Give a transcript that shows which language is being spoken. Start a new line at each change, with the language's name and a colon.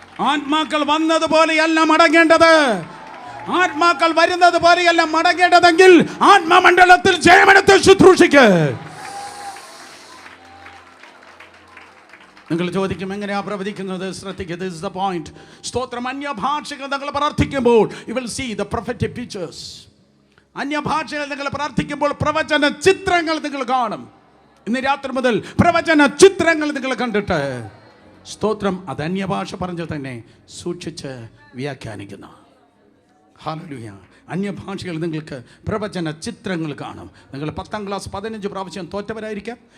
Malayalam: ആത്മാക്കൾ വന്നതുപോലെയല്ല മടങ്ങേണ്ടത്. ആത്മാക്കൾ വരുന്നത് പോലെയല്ല മടങ്ങേണ്ടതെങ്കിൽ ആത്മമണ്ഡലത്തിൽ ജയമെടുത്ത് ശുശ്രൂഷിക്ക്. നിങ്ങൾ ചോദിക്കും, എങ്ങനെയാ പ്രവചിക്കുന്നത്? ശ്രദ്ധിക്കുക.
English: This is the point. സ്തോത്രം.
Malayalam: അന്യഭാഷകൾ നിങ്ങൾ പ്രാർത്ഥിക്കുമ്പോൾ
English: you will see the prophetic pictures.
Malayalam: അന്യഭാഷകൾ നിങ്ങൾ പ്രാർത്ഥിക്കുമ്പോൾ പ്രവചന ചിത്രങ്ങൾ നിങ്ങൾ കാണും. ഇന്ന് രാത്രി മുതൽ പ്രവചന ചിത്രങ്ങൾ നിങ്ങൾ കണ്ടിട്ട് സ്തോത്രം അത് അന്യഭാഷ പറഞ്ഞ് തന്നെ സൂക്ഷിച്ച് വ്യാഖ്യാനിക്കുന്നു. ഹല്ലേലൂയ. അന്യഭാഷകൾ നിങ്ങൾക്ക് പ്രവചന ചിത്രങ്ങൾ കാണും. നിങ്ങൾ 10ാം ക്ലാസ് 15 പ്രാവശ്യം തോറ്റവരായിരിക്കാം.